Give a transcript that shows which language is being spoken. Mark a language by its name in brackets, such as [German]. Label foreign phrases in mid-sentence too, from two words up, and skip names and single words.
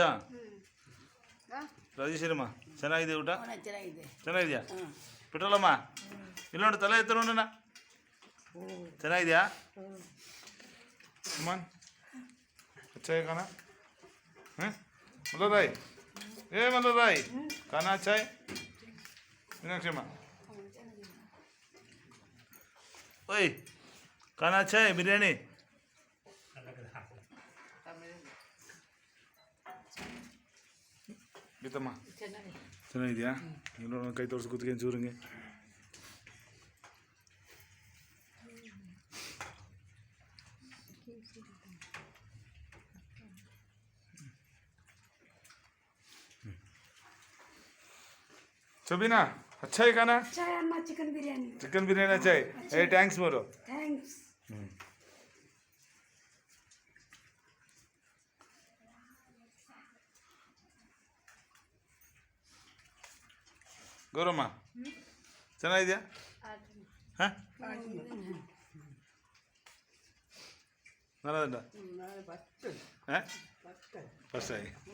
[Kannada] ರಾಜೇಶ್ವರಮ್ಮ ಚೆನ್ನಾಗಿದೆ ಊಟ ಚೆನ್ನಾಗಿದೆಯಾ ಪೆಟ್ರೋಲಮ್ಮ ಇಲ್ಲಿ ನೋಡಿ ತಲೆ ಎತ್ತ ನೋಡೋಣ ಚೆನ್ನಾಗಿದೆಯಾ ಅಮ್ಮನ್ [Hindi] अच्छा है खाना हैं मल्लोदाई ए मल्लोदाई खाना अच्छा है मीनाक्षी अम्मा ओए खाना अच्छा है बिरयानी [Kannada] ಗೀತಮ್ಮ ಚೆನ್ನಾಗಿದೆಯಾ ನೋಡೋಣ ಕೈ ತೋರಿಸಿ ಕೂತ್ಕೊಂಡು ಚೂರಂಗೆ [Hindi] सबीना अच्छा है खाना अच्छा है अम्मा चिकन बिरयानी अच्छा है ए [English] थैंक्स बोलो [Hindi] थैंक्स [Kannada] ಗೌರಮ್ಮ ಚೆನ್ನಾಗಿದೆಯಾ ಹಾಂ ನಲ್ಲದುಂಟ ಹಾಂ [English] ಫಸ್ಟ್ ಆಗಿ